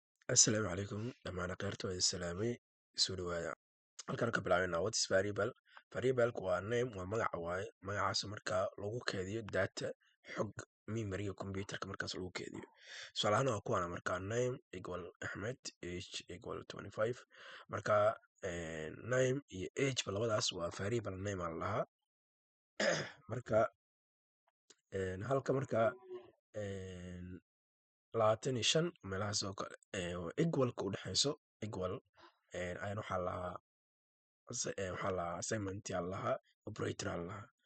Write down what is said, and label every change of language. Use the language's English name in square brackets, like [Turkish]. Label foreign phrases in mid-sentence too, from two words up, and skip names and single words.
[Somali] Assalaamu calaykum dhammaan khayrta waa idin salaamay soo dhawaada halkan ka bilaabana [English] what is variable. [Somali] Variable waa name, waa magaca waaye magacaas markaa lagu keediyo data xog [English] memory computerka [Somali] markaas lagu keediyo. Tusaalahaan waa kuwana markaa [English] name equal Ahmed, age equal 25. [Somali] markaa name iyo age labadaas waa [English] variable name [Somali] aan lahaa. marka halka markaa 25 meelahaas oo kale equalka u dhaxayso equal ayaan waxaa lahaa assignment yaa lahaa operator yaa lahaa.